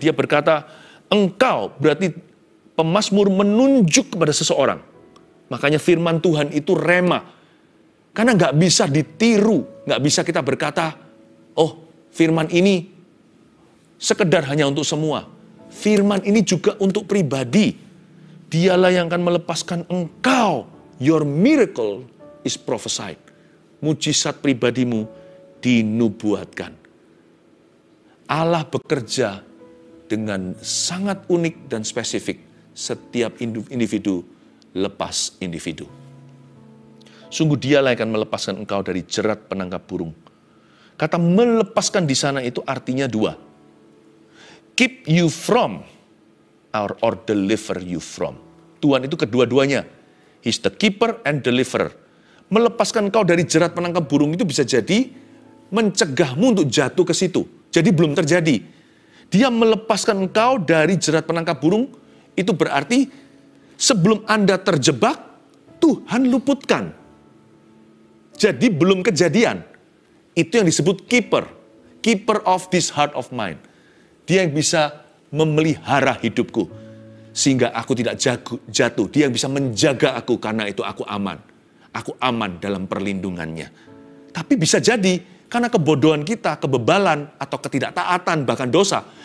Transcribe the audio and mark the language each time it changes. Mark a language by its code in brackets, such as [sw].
[id] Dia berkata, engkau, berarti pemazmur menunjuk kepada seseorang. Makanya firman Tuhan itu rema. Karena nggak bisa ditiru. Nggak bisa kita berkata, oh firman ini sekedar hanya untuk semua. Firman ini juga untuk pribadi. Dialah yang akan melepaskan engkau. [en] Your miracle is prophesied. [id] Mujizat pribadimu dinubuatkan. Allah bekerja dengan sangat unik dan spesifik. Setiap individu lepas individu. Sungguh dialah yang akan melepaskan engkau dari jerat penangkap burung. Kata melepaskan di sana itu artinya dua. [en] Keep you from or deliver you from. [id] Tuhan itu kedua-duanya. [en] He's the keeper and deliverer. [id] Melepaskan engkau dari jerat penangkap burung itu bisa jadi mencegahmu untuk jatuh ke situ. Jadi belum terjadi. Dia melepaskan engkau dari jerat penangkap burung, itu berarti sebelum Anda terjebak, Tuhan luputkan. Jadi belum kejadian. Itu yang disebut keeper. [en] Keeper of this heart of mine. [id] Dia yang bisa memelihara hidupku. Sehingga aku tidak jatuh. Dia yang bisa menjaga aku karena itu aku aman. Aku aman dalam perlindungannya. Tapi bisa jadi karena kebodohan kita, kebebalan, atau ketidaktaatan, bahkan dosa.